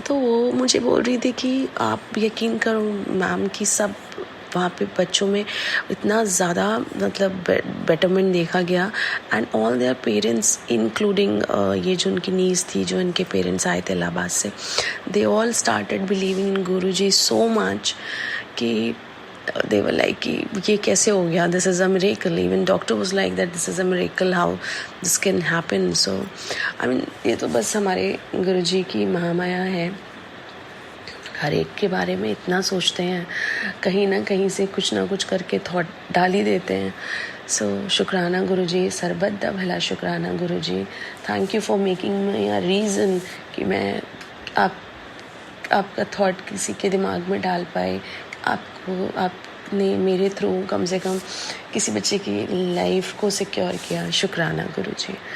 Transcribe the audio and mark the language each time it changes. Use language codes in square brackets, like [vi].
[hi] तो वो मुझे बोल रही थी कि आप यकीन करो मैम कि सब वहाँ पे बच्चों में इतना ज़्यादा मतलब बेटरमेंट देखा गया [en] and all their parents including [hi] ये जो उनकी नीज थी, जो इनके पेरेंट्स आए थे इलाहाबाद से, [en] they all started believing in Guruji so much [hi] कि [en] they were like [hi] कि ये कैसे हो गया, [en] this is a miracle. Even doctor was like that this is a miracle how this can happen. So I mean [hi] ये तो बस हमारे गुरुजी की महामाया है, हर एक के बारे में इतना सोचते हैं, कहीं ना कहीं से कुछ ना कुछ करके थॉट डाल ही देते हैं। सो शुक्राना गुरुजी, सरबद्दा भला शुक्राना गुरुजी, [en] thank you for making me a reason [hi] कि मैं आपका थॉट किसी के दिमाग में डाल पाए, आपने मेरे थ्रू कम से कम किसी बच्चे की लाइफ को सिक्योर किया। शुक्राना गुरुजी।